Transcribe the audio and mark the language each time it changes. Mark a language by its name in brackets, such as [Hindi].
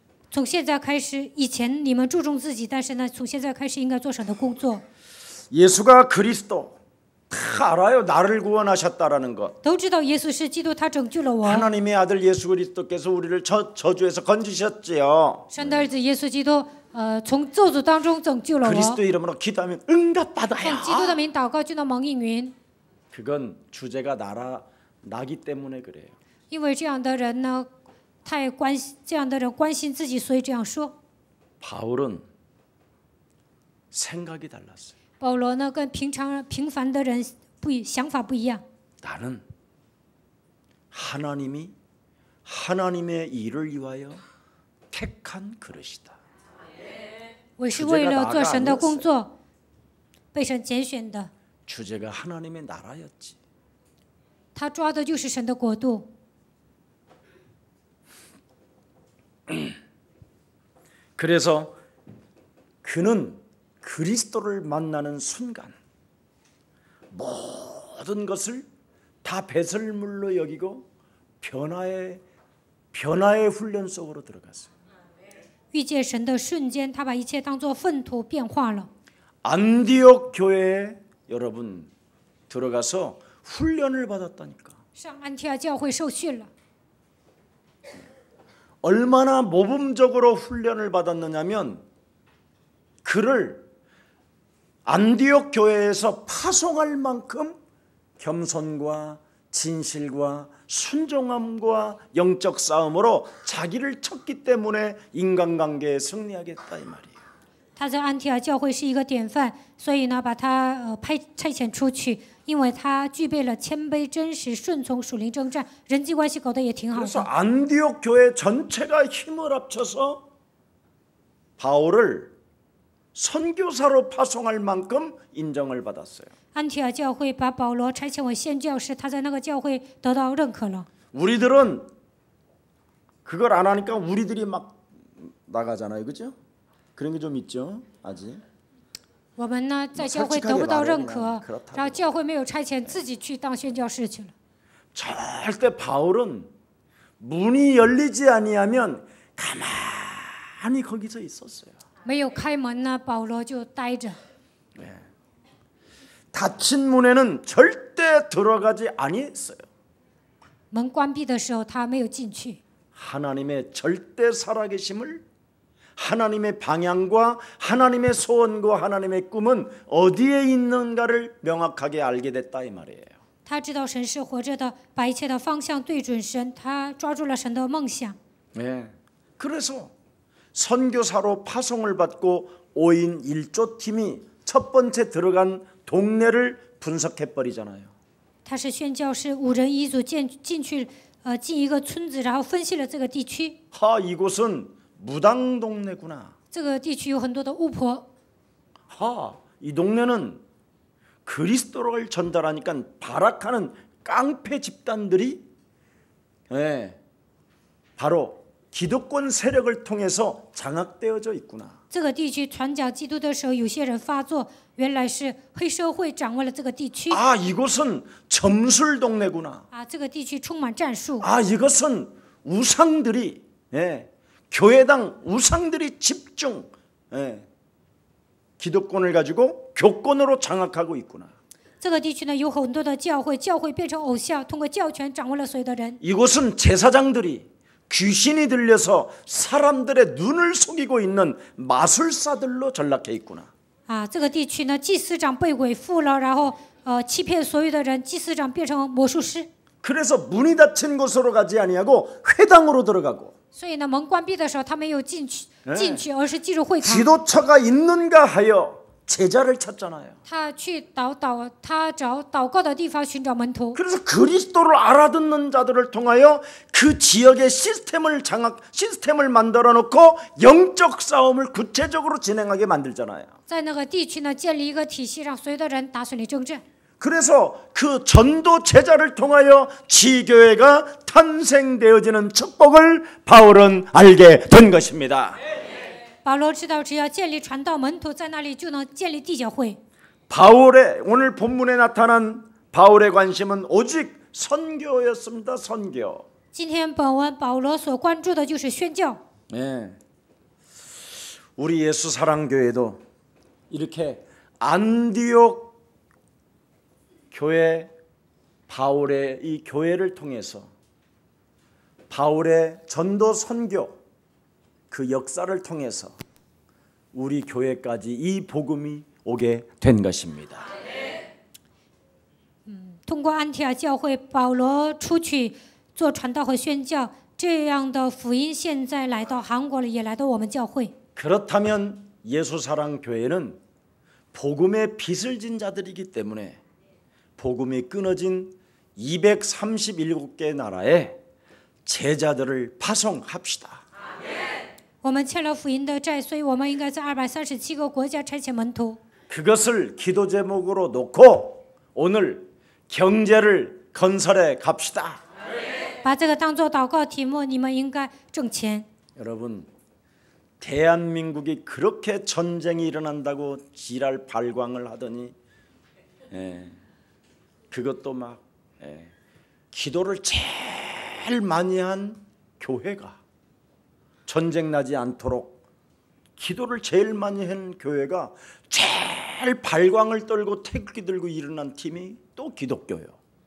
[Chinese] 从现在开始，以前你们注重自己，但是呢，从现在开始应该做神的工作。 [Korean] 예수가 그리스도 다 알아요. 나를 구원하셨다라는 것. [Chinese] 都知道耶稣是基督，他拯救了我。 [Korean] 하나님의 아들 예수 그리스도께서 우리를 저주에서 건지셨지요. [Chinese] 神的儿子耶稣基督，从咒诅当中拯救了我。 [Korean] 그리스도 이름으로 기도하면 [Chinese] 奉 [Korean] 응답받아요. [Chinese] 基督的名祷告，就能蒙应允。 [Korean] 그건 주제가 나기 때문에 그래요. [Chinese] 因为这样的人呢，这样的人关心自己，所以这样说。 [Korean] 바울은 생각이 달랐어요. [Chinese] 保罗呢，跟平凡的人想法不一样。 [Korean] 나는 하나님의 일을 위하여 택한 그릇이다. [Chinese] 我是为了做神的工作，被神拣选的。 [Korean] 주제가 하나님의 나라였지. [Chinese] 他抓的就是神的国度。 [Korean] 그래서 그는 그리스도를 만나는 순간 모든 것을 다 배설물로 여기고 변화의 훈련 속으로 들어갔어요. [Chinese] 遇见神的瞬间，他把一切当作粪土变化了。 [Korean] 안디옥 교회에 여러분 들어가서 훈련을 받았다니까. [Chinese] 上安提阿教会受训了。 [Korean] 얼마나 모범적으로 훈련을 받았느냐면 그를 안디옥 교회에서 파송할 만큼 겸손과 진실과 순종함과 영적 싸움으로 자기를 쳤기 때문에 인간관계에 승리하겠다 이 말이에요. [Chinese] 他在安提阿教会是一个典范，所以呢，把他差遣出去，因为他具备了谦卑、真实、顺从、属灵征战，人际关系搞得也挺好 [Korean] 그래서 [Chinese] 的。 [Korean] 안디옥 교회 전체가 힘을 합쳐서 바울을 선교사로 파송할 만큼 인정을 받았어요. [Chinese] 安提阿教会把保罗差遣为宣教士，他在那个教会得到认可了。 [Korean] 우리들은 그걸 안 하니까 우리들이 막 나가잖아요, 그죠? 그런 게 좀 있죠, 아직. [Chinese] 我们呢，在教会得不到认可，然后教会没有差遣，自己去当宣教士去了。 [Korean] 절대 바울은 문이 열리지 아니하면 가만히 거기서 있었어요. [Chinese] 没有开门呢，保罗就待着。 [Korean] 닫힌 문에는 절대 들어가지 아니했어요. [Chinese] 门关闭的时候，他没有进去。 [Korean] 하나님의 절대 살아계심을, 하나님의 방향과 하나님의 소원과 하나님의 꿈은 어디에 있는가를 명확하게 알게 됐다 이 말이에요. [Chinese] 他知道神是活着的，把一切的方向对准神，他抓住了神的梦想。 [Korean] 네. 그래서 선교사로 파송을 받고 5인 1조 팀이 첫 번째 들어간 동네를 분석해 버리잖아요. [Chinese] 他是宣教士5人1组进一个村子，然后分析了这个地区。 [Korean] 하, 이곳은 무당 동네구나. [Chinese] 这个地区有很多的巫婆， [Korean] 하, 이 동네는 그리스도를 전달하니까 발악하는 깡패 집단들이 바로 기득권 세력을 통해서 장악되어져 있구나. [Chinese] 这个地区传讲基督的时候，有些人发作，原来是黑社会掌握了这个地区。 [Korean] 아, 이곳은 점술 동네구나. [Chinese] 这个地区充满战术。 [Korean] 아, 이것은 우상들이 교회당 우상들이 집중 기득권을 가지고 교권으로 장악하고 있구나. [Chinese] 这个地区呢有很多的教会，教会变成偶像，通过教权掌握了所有的人。 [Korean] 이곳은 제사장들이 귀신이 들려서 사람들의 눈을 속이고 있는 마술사들로 전락해 있구나. [Chinese] 这个地区呢，祭司长被鬼附了，然后欺骗所有的人，祭司长变成魔术师。 [Korean] 그래서 문이 닫힌 곳으로 가지 아니하고 회당으로 들어가고. [Chinese] 所以呢，门关闭的时候，他没有进去，而是进入会堂。 [Korean] 지도처가 있는가 하여 제자를 찾잖아요. [Chinese] 他找祷告的地方寻找门徒。 [Korean] 그래서 그리스도를 알아듣는 자들을 통하여 그 지역의 시스템을 만들어 놓고 영적 싸움을 구체적으로 진행하게 만들잖아요. [Chinese] 在那个地区呢，建立一个体系，让所有的人打顺理正正。 [Korean] 그래서 그 전도 제자를 통하여 지교회가 탄생되어지는 축복을 바울은 알게 된 것입니다. [Chinese] 保罗知道，只要建立传道门徒，在那里就能建立地教会。 [Korean] 바울의 오늘 본문에 나타난 바울의 관심은 오직 선교였습니다. 선교. [Chinese] 今天本文保罗所关注的就是宣教。 [Korean] 우리 예수 사랑교회도 이렇게 안디옥 교회 바울의 이 교회를 통해서 바울의 전도 선교 그 역사를 통해서 우리 교회까지 이 복음이 오게 된 것입니다. [Chinese] 通过安提阿教会，保罗出去做传道和宣教，这样的福音现在来到韩国了，也来到我们教会。 [Korean] 그렇다면 예수사랑교회는 복음의 빚을 진 자들이기 때문에 복음이 끊어진 237개 나라에 제자들을 파송합시다. [Chinese] 我们欠了福音的债，所以我们应该在237个国家差遣门徒。 [Korean] 그것을 기도 제목으로 놓고 오늘 경제를 건설해 갑시다. [Chinese] 把这个当作祷告题目，你们应该挣钱。 [Korean] 여러분, 대한민국이 그렇게 전쟁이 일어난다고 지랄 발광을 하더니 그것도 막 기도를 제일 많이 한 교회가 전쟁 나지 않도록 기도를 제일 많이 한 교회가 제일 발광을 떨고 태극기 들고 일어난 팀이 또 기독교예요.